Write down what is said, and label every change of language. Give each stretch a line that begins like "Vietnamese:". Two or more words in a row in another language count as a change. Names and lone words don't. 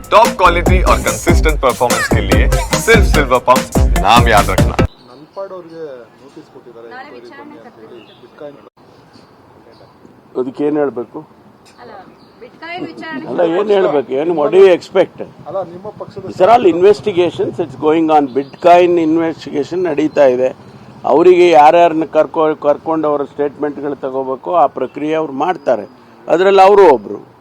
English: top quality
Hindi: और
English: consistent performance
Hindi: के लिए सिर्फ सिल्वर पंप नाम याद रखना।
Kannada: ಅದಕ್ಕೆ ಏನು ಹೇಳಬೇಕು ಅಲ್ಲ ಏನು ಹೇಳಬೇಕು ಏನು
English: what do you expect it's all investigations it's going on bitcoin investigation
Kannada: ನಡೀತಾ ಇದೆ ಅವರಿಗೆ ಯಾರ್ಯಾರನ್ನ ಕರ್ಕೊಂಡು ಅವರ ಸ್ಟೇಟ್ಮೆಂಟ್ಗಳು ತಗೋಬೇಕು ಆ ಪ್ರಕ್ರಿಯೆ ಅವ್ರು ಮಾಡ್ತಾರೆ ಅದರಲ್ಲಿ ಅವರು ಒಬ್ರು